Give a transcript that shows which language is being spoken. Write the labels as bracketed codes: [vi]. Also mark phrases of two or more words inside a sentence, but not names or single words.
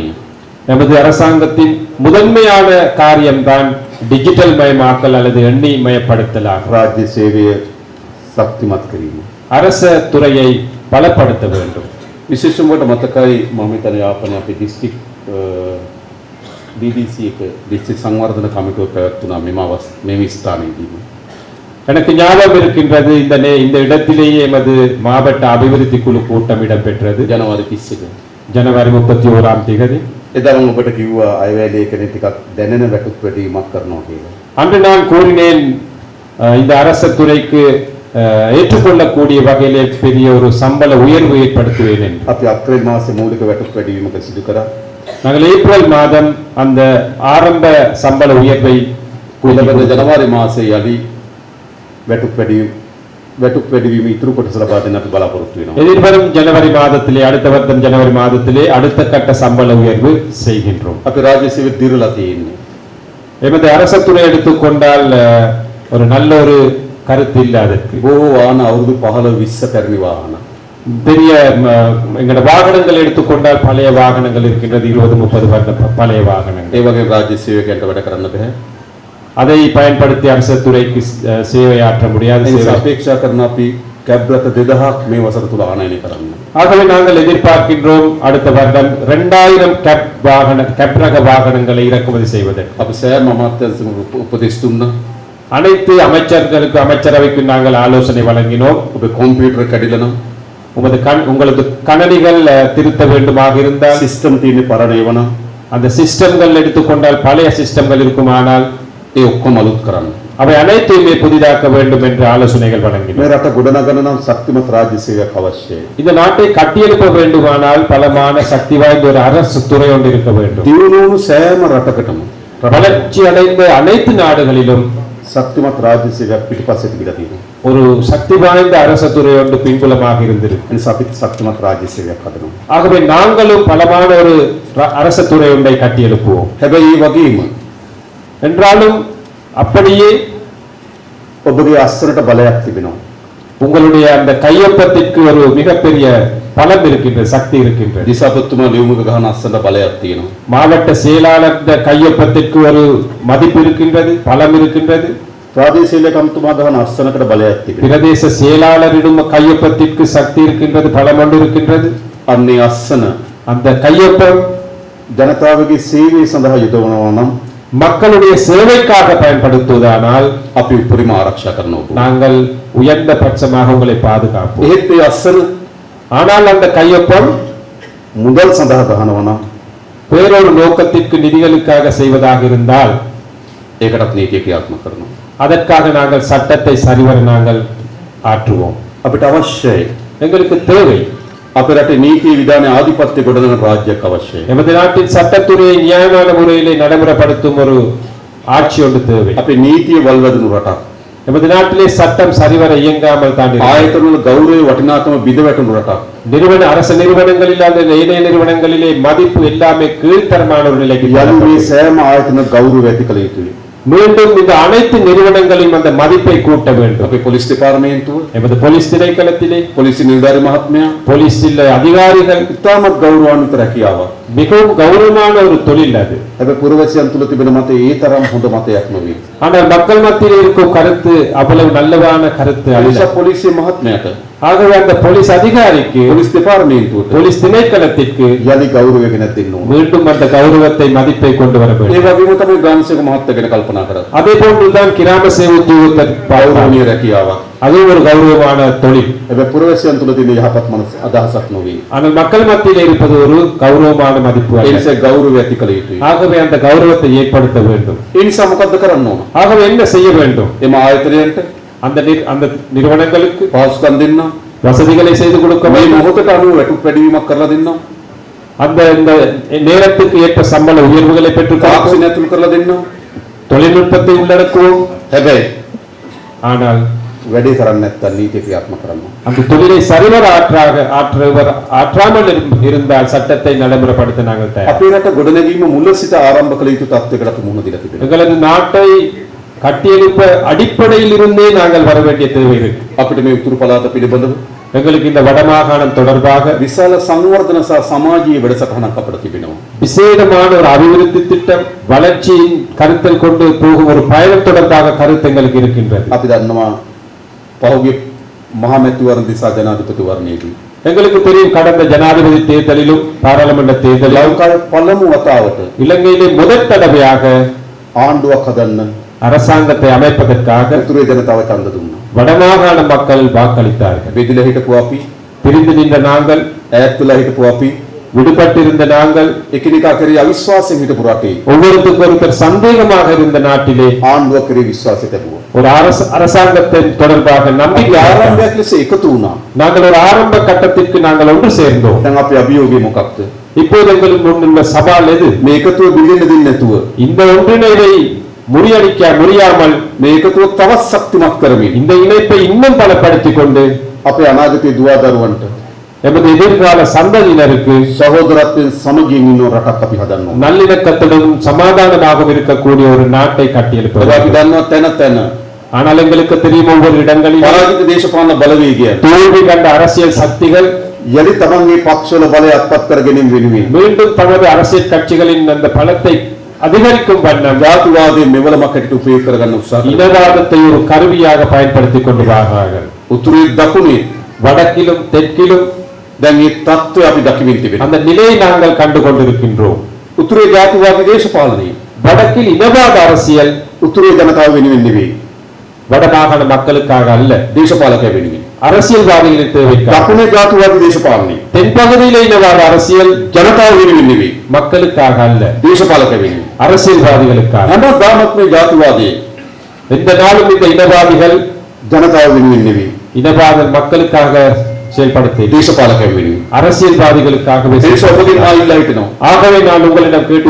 [ta] நமது அரசாங்கத்தின் முதன்மையான காரியம்தான் டிஜிட்டல் மயமாக்கல் அல்லது எண்ணி மயப்படுத்தலாகும். [si] රාජ්‍ය සේවය ශක්තිමත් කිරීම. [ta] அரச துறையை பலப்படுத்த வேண்டும். [si] විශේෂයෙන්ම මතකයි මම හිතන යාපනයේ අපේ දිස්ත්‍රික් DDC එක දිස්ත්‍රික් සංවර්ධන කමිටුව පැවැත්වුණා මේ ස්ථානයේදී. [ta] எனக்கு ஞாபகம் இருக்கின்றது இந்த இடத்திலேயே எமது மாவட்ட அபிவிருத்தி குழு கூட்டம் இடம்பெற்றது. [si] ජනවාරි 30 [ta] ஜனவரி 31ஆம் தேதி. [si] එදා මම ඔබට කිව්වා අයවැය ලේඛනයේ ටිකක් දැනෙන වැටුප් වැඩිවීමක් කරනවා කියලා. [ta] அன்று நான் கூறினேன் இந்த அரச துறைக்கு ஏற்றுக்கொள்ளக்கூடிய வகையிலே பெரிய ஒரு சம்பள உயர்வு ஏற்படுத்துவேன் என்று. [si] අපි අප්‍රේල් මාසේ මූලික වැටුප් වැඩිවීමක සිදු කරා. [ta] நாங்கள் ஏப்ரல் மாதம் அந்த ஆரம்ப சம்பள உயர்வை [si] ඊළඟ ජනවාරි මාසේ යලි වැටුප් වැඩිවීම ඉතුරු කොටස ලබා දෙන්න අපි බලාපොරොත්තු වෙනවා. [ta] எதிர்வரும் ஜனவரி மாதத்திலே அடுத்த வருடம் ஜனவரி மாதத்திலே அடுத்த கட்ட சம்பள உயர்வு செய்கின்றோம். [si] අපි රාජ්‍ය සේවය දිරලා තියෙන්නේ. [ta] எமது அரச துறை எடுத்துக்கொண்டால் ஒரு நல்ல ஒரு கருத்து இல்லை அதற்கு. [si] බොහෝ වාහන අවුරුදු 15 20 පැරණි වාහන. [ta] பெரிய எங்களோட வாகனங்கள் எடுத்துக்கொண்டால் பழைய வாகனங்கள் இருக்கின்றது 20-30 வருட பழைய வாகனங்கள். [si] ඒ වගේ රාජ්‍ය සේවකයන්ට වැඩ කරන්න බෑ. [ta] அதை பயன்படுத்தி அரச துறைக்கு சேவையாற்ற முடியாது. [si] ඒ නිසා අපේක්ෂා කරන අපි කැබ් රථ 2000ක් මේ වසර තුල ආනයනය කරන්න. [ta] ஆகவே நாங்கள் எதிர்பார்க்கின்றோம் அடுத்த வருடம் 2000 கேப் ரக வாகனங்களை இறக்குமதி செய்வதற்கு. [si] අපි සෑම අමාත්‍යංශෙම උපදෙස් දුන්නා. [ta] அனைத்து அமைச்சர்களுக்கு அமைச்சரவைக்கு நாங்கள் ஆலோசனை வழங்கினோம். [si] ඔබ කම්පියුටර් කැඩිලා නම් [ta] உங்களது கணனிகள் திருத்த வேண்டுமாக இருந்தால் [si] සිස්ටම් තියෙන්නේ පරණ ඒවා නම් [ta] அந்த சிஸ்டம்கள் எடுத்துக்கொண்டால் பழைய சிஸ்டம்கள் இருக்குமானால் [si] ඒ ඔක්කොම අලුත් කරන්න. [ta] அவை அனைத்தையுமே புதிதாக்க வேண்டும் என்று ஆலோசனைகள் வழங்கினோம். [si] මේ රට ගොඩනගන නම් ශක්තිමත් රාජ්‍ය සේවයක් අවශ්‍යයි. [ta] இந்த நாட்டை கட்டியெழுப்ப வேண்டுமானால் பலமான சக்தி வாய்ந்த ஒரு அரசு துறை ஒன்று இருக்க வேண்டும். [si] දියුණුවු සෑම රටකටම [ta] வளர்ச்சி அடைந்த அனைத்து நாடுகளிலும் [si] ශක්තිමත් රාජ්‍ය සේවයක් පිටිපස්සට ගිලා තියෙනවා. [ta] ஒரு சக்தி வாய்ந்த அரச துறை ஒன்று பின்புலமாக இருந்திருக்கு. [si] ඒ නිසා අපි ශක්තිමත් රාජ්‍ය සේවයක් හදනවා. [ta] ஆகவே நாங்களும் பலமான ஒரு அரச துறை ஒன்றை கட்டி எழுப்புவோம். [si] හැබැයි ඒ වගේම [ta] என்றாலும் அப்படியே [si] ඔබගේ අස්සනට බලයක් තිබෙනවා. [ta] உங்களுடைய அந்த கையொப்பத்திற்கு ஒரு மிகப்பெரிய பலம் இருக்கின்றது, சக்தி இருக்கின்றது. [si] දිසාපතිතුමා ලියුමක ගහන අස්සනට බලයක් තියෙනවා. [ta] மாவட்ட செயலாளர் கையொப்பத்திற்கு ஒரு மதிப்பு இருக்கின்றது, பலம் இருக்கின்றது. [si] ප්‍රාදේශීය ලේකම්තුමා ගහන අස්සනකට බලයක් තිබෙනවා. [ta] பிரதேச செயலாளரிடம் கையொப்பத்திற்கு சக்தி இருக்கின்றது, பலம் ஒன்று இருக்கின்றது. [si] අන්නේ අස්සන [ta] அந்த கையொப்பம் [si] ජනතාවගේ සේවය සඳහා යොදවනවා නම් [ta] மக்களுடைய சேவைக்காக பயன்படுத்துவதானால் [si] අපි උපරිම ආරක්ෂා කරනවා. [ta] நாங்கள் உயர்ந்த பட்சமாக உங்களை பாதுகாப்போம். [si] එහෙත් ඒ අස්සන [ta] ஆனால் அந்த கையொப்பம் [si] මුදල් සඳහා ගහනවා නම් [ta] வேறொரு நோக்கத்திற்கு நிதிகளுக்காக செய்வதாக இருந்தால் [si] ඒකටත් නීතිය ක්‍රියාත්මක කරනවා. [ta] அதற்காக நாங்கள் சட்டத்தை சரிவர நாங்கள் ஆற்றுவோம். [si] අපිට අවශ්‍යයි [ta] எங்களுக்கு தேவை [si] අපේ රටේ නීති විධාන ආධිපත්‍ය ගොඩනගන රාජ්‍යයක් අවශ්‍යයි. [ta] எமது நாட்டின் சட்டத்துறையை நியாயமான முறையிலே நடைமுறைப்படுத்தும் ஒரு ஆட்சி ஒன்று தேவை. [si] අපේ නීතිය වල්වැදුණු රටක්. [ta] எமது நாட்டிலே சட்டம் சரிவர இயங்காமல் தான் இருக்கிறது. [si] ආයතනවල ගෞරවය වටිනාකම බිඳ වැටුණු රටක්. [ta] அரச நிறுவனங்களில் அல்லது ஏனைய நிறுவனங்களிலே மதிப்பு எல்லாமே கீழ்த்தரமான ஒரு நிலைக்கு [si] යලු මේ [ta] தள்ளப்பட்டது. [si] සෑම ආයතන ගෞරවය ඇති කළ යුතුයි. [ta] மீண்டும் இந்த அனைத்து நிறுவனங்களையும் அந்த மதிப்பை கூட்ட வேண்டும். [si] අපේ පොලිස් දෙපාර්තමේන්තුව, [ta] எமது போலீஸ் திணைக்களத்திலே [si] පොලිස් නිලධාරි මහත්මයා [ta] போலீஸில் அதிகாரிகள் [si] ඉතාමත් ගෞරවාන්විත රැකියාවක්. [ta] மிகவும் கௌரவமான ஒரு தொழில் அது. [si] හැබැයි පුරවැසියන් තුල තිබෙන මතය ඒ තරම් හොඳ මතයක් නෙවෙයි. [ta] ஆனால் மக்கள் மத்தியில் இருக்கும் கருத்து அவ்வளவு நல்லவான கருத்து அல்ல. [si] නිසා පොලිසිය මහත්මයාට, [ta] ஆகவே அந்த போலீஸ் அதிகாரிக்கு, [si] පොලිස් දෙපාර්තමේන්තුවට [ta] போலீஸ் திணைக்களத்திற்கு [si] යලි ගෞරවය ගෙනත් දෙන්න ඕන. [ta] மீண்டும் அந்த கௌரவத்தை மதிப்பை கொண்டு வர [si] ඒ [ta] வேண்டும். [si] වගේම තමයි ගාන්සේක මහත්තයා ගැන කල්පනා කරන්නේ. [ta] அதே போன்றுதான் கிராம சேவை உத்தியோகத்தர் [si] ගෞරවනීය රැකියාවක්. [ta] அதுவும் ஒரு கௌரவமான தொழில். [si] හැබැයි පුරවැසියන් තුල තියෙන යහපත් මනස අදහසක් නෙවෙයි. [ta] ஆனால் மக்கள் மத்தியில் இருப்பது ஒரு கௌரவமான மதிப்பு [si] ඒ [ta] அல்ல. [si] නිසා ගෞරවය ඇති කළ යුතුයි. [ta] ஆகவே அந்த கௌரவத்தை ஏற்படுத்த வேண்டும். [si] ඒ නිසා මොකද්ද කරන්න ඕන? [ta] ஆகவே என்ன செய்ய வேண்டும்? [si] එම ආයතනයන්ට [ta] அந்த நிறுவனங்களுக்கு [si] පහසුකම් දෙන්න, [ta] வசதிகளை செய்து கொடுக்க [si] මේ [ta] வேண்டும். [si] මොහොතට අනුව වැටුප් වැඩිවීමක් කරලා දෙන්න, [ta] அந்த இந்த நேரத்துக்கு ஏற்ற சம்பள உயர்வுகளை பெற்றுக் கொடுக்க, [si] තාක්ෂණය ඇතුළු කරලා දෙන්න. [ta] தொழில்நுட்பத்தை உள்ளடக்குவோம். [si] හැබැයි [ta] ஆனால் [si] වැඩේ කරන්නේ නැත්නම් නීතිය ක්‍රියාත්මක කරන්න. [ta] அந்த தொழிலை சரிவர ஆற்றாமல் இருந்தால் சட்டத்தை நடைமுறைப்படுத்த நாங்கள் தயார். [si] අපේ රට ගොඩනැගීම මුල සිට ආරම්භ කළ යුතු තත්ත්වයකට මුහුණ දීලා තිබෙනවා. [ta] எங்களது நாட்டை கட்டியெழுப்ப அடிப்படையில் இருந்தே நாங்கள் வர வேண்டிய தேவை இருக்கு. [si] අපිට මේ උතුරු පළාත පිළිබඳව [ta] எங்களுக்கு இந்த வடமாகாணம் தொடர்பாக [si] විශාල සංවර්ධන සහ සමාජීය වැඩසටහනක් අපිට තිබෙනවා. [ta] விசேடமான ஒரு அபிவிருத்தி திட்டம், வளர்ச்சியின் கருத்தில் கொண்டு போகும் ஒரு பயணம் தொடர்பாக கருத்து எங்களுக்கு இருக்கின்றது. [si] අපි දන්නවා පහුගිය මහා මැතිවරණ දිසා ජනාධිපතිවරණයේදී [ta] எங்களுக்கு தெரியும், கடந்த ஜனாதிபதி தேர்தலிலும் பாராளுமன்ற தேர்தலிலும் [si] ලංකාවේ පළමු වතාවට [ta] இலங்கையிலே முதல் தடவையாக [si] ආණ්ඩුවක් හදන්න [ta] அரசாங்கத்தை அமைப்பதற்காக [si] උතුරේ ජනතාව ඡන්ද දුන්නා. [ta] வடமாகாண மக்கள் வாக்களித்தார்கள். [si] බෙදලා හිටපු අපි, [ta] பிரிந்து நின்ற நாங்கள், [si] ඈත් වෙලා හිටපු අපි, [ta] விடுபட்டிருந்த நாங்கள், [si] එකිනෙකා කෙරෙහි අවිශ්වාසයෙන් හිටපු රටේ [ta] ஒவ்வொருத்தருக்கு ஒருத்தர் சந்தேகமாக இருந்த நாட்டிலே [si] ආණ්ඩුවක් කෙරෙහි විශ්වාසය තිබුවා. [ta] ஒரு அரசாங்கத்தின் தொடர்பாக நம்பிக்கை [si] ආරම්භයක් ලෙස එකතු වුණා. [ta] நாங்கள் ஒரு ஆரம்ப கட்டத்திற்கு நாங்கள் ஒன்று சேர்ந்தோம். [si] දැන් අපි අභියෝගය මොකක්ද? [ta] இப்போது எங்களுக்கு முன்னுள்ள சவால் எது? [si] මේ එකතුව බිඳෙන්න දෙන්නේ නැතුව [ta] இந்த ஒன்றிணைவை முடியாமல் [si] මේ එකතුව තවත් ශක්තිමත් කරමින් [ta] இந்த இணைப்பை இன்னும் பலப்படுத்திக் கொண்டு [si] අපේ අනාගතයේ දුවා දරුවන්ට [ta] எமது எதிர்கால சந்ததியினருக்கு [si] සහෝදරත්වයෙන් සමගියෙන් ඉන්න රටක් අපි හදන්න ඕන. [ta] நல்லிணக்கத்துடன் சமாதானமாகவும் இருக்கக்கூடிய ஒரு நாட்டை கட்டியெழுப்ப [si] අපි [ta] வேண்டும். [si] දන්නවා තැන තැන [ta] ஆனால் எங்களுக்கு தெரியும், ஒவ்வொரு இடங்களிலும் [si] පරාජිත දේශපාලන බලවේගය [ta] தோல்வி கண்ட அரசியல் சக்திகள் [si] යලි තමන්ගේ පක්ෂවල බලය අත්පත් කර ගැනීම වෙනුවෙන් [ta] மீண்டும் தமது அரசியல் கட்சிகளின் அந்த பலத்தை அதிகரிக்கும் வண்ணம் [si] ජාතිවාදයේ මෙවලමක් හැටියට උපයෝග කරගන්න උත්සාහ කරනවා. [ta] இனவாதத்தை ஒரு கருவியாக பயன்படுத்திக் கொண்டு வருகிறார்கள். [si] උතුරේ දකුණේ [ta] வடக்கிலும் தெற்கிலும் [si] දැන් මේ தত্ত্বය අපි දකිමින් තිබෙනවා. [ta] அந்த நிலையை நாங்கள் கண்டு கொண்டிருக்கின்றோம். [si] උතුරේ ජාතිවාදී දේශපාලනය [ta] வடக்கில் இனவாத அரசியல் [si] උතුරේ ජනතාව වෙනුවෙන් නෙවෙයි, [ta] வடமாகாண மக்களுக்காக அல்ல, [si] දේශපාලකය වෙනුවෙන්. [ta] அரசியல்வாதிகளின் தேவைக்காக. [si] දකුණේ ජාතිවාදී දේශපාලනය [ta] தென்பகுதியிலே இனவாத அரசியல் [si] ජනතාව වෙනුවෙන් නෙවෙයි, [ta] மக்களுக்காக அல்ல, [si] දේශපාලකය වෙනුවෙන්. [ta] அரசியல்வாதிகளுக்காக. [si] හැමදාමත් මේ ජාතිවාදයේ [ta] எந்த நாளும் இந்த இனவாதிகள் [si] ජනතාව වෙනුවෙන් නෙවෙයි, [ta] இனவாத மக்களுக்காக செயல்படுத்தி [si] දේශපාලකය වෙනුවෙන්. [ta] அரசியல்வாதிகளுக்காகவே [si] දේශ [ta] செயல்படுத்தி. [si] ඔබගෙන් ආයිල්ලා හිටිනවා. [ta] ஆகவே நான் உங்களிடம் கேட்டு,